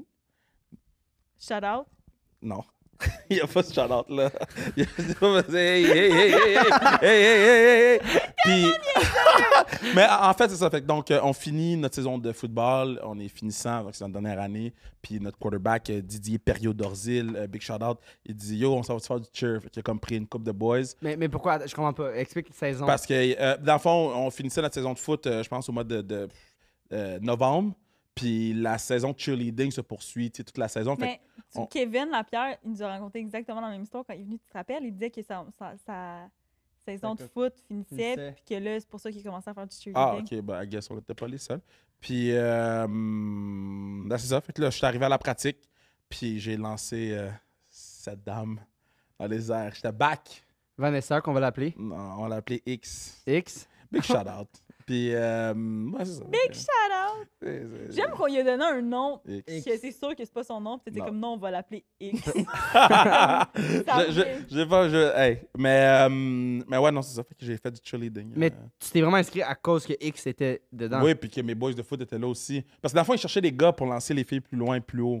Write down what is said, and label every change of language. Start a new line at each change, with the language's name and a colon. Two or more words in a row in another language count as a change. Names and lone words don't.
English: Shout out.
French: Non. Il n'y a pas ce shout-out là. Il y a pas hey, hey, hey, hey, hey, hey, hey, hey, hey. Puis... Mais en fait, c'est ça. Fait que donc, on finit notre saison de football. On est finissant, donc c'est notre dernière année. Puis notre quarterback, Didier Perriot-Dorzil,
English: big shout-out,
French: il dit Yo, on s'en va faire du cheer. Fait qu'il a comme pris une coupe de boys. Mais pourquoi? Je comprends pas. Explique la saison. Parce que, dans le fond, on finissait notre saison de foot, je pense, au mois de novembre. Puis la saison de cheerleading se poursuit, tu sais, toute la saison. Fait Mais Kevin Lapierre, il nous a raconté exactement la même histoire quand il est venu, tu te rappelles? Il disait que sa saison de foot finissait, puis que là, c'est pour ça qu'il commençait à faire du cheerleading. OK, ben,
English: I guess
French: on n'était pas les seuls. Puis, c'est ça. Fait que là, je suis arrivé à la pratique, puis j'ai lancé cette dame dans les airs. J'étais back. Vanessa, qu'on va l'appeler. Non, on l'a appelé X. X.
English: Big shout-out.
French: Puis, ouais, c'est ça.
English: Big shout-out!
French: J'aime qu'on lui a donné un nom. X. Que c'est sûr que c'est pas son nom, puis c'était Non. comme non, on va l'appeler X. J'ai pas. Hey. Mais ouais, non, c'est ça. Fait que j'ai fait du cheerleading. Mais tu t'es vraiment inscrit à cause que X était dedans. Oui, puis que mes boys de foot étaient là aussi. Parce que dans le fond, ils cherchaient des gars pour lancer les filles plus loin, plus haut,